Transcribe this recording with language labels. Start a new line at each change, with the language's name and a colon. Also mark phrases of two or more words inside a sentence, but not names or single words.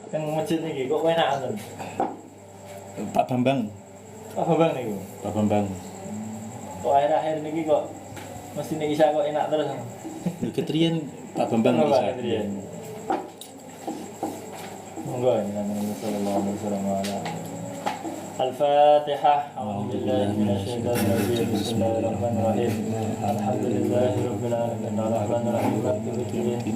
Javanese: Teng masjid niki kok enak ngoten. Pak Bambang. Pak Bambang niku. Pak Bambang. Kok akhir-akhir niki kok mesti nek isa kok enak terus. Ketrian Pak Bambang Pak bisa. Ketrian. Monggo ini
Arabic: صلى الله عليه وسلم. Al-Fatihah. أعوذ بالله من الشيطان الرجيم. بسم الله الرحمن الرحيم. الحمد لله رب العالمين. الرحمن الرحيم. مالك يوم الدين.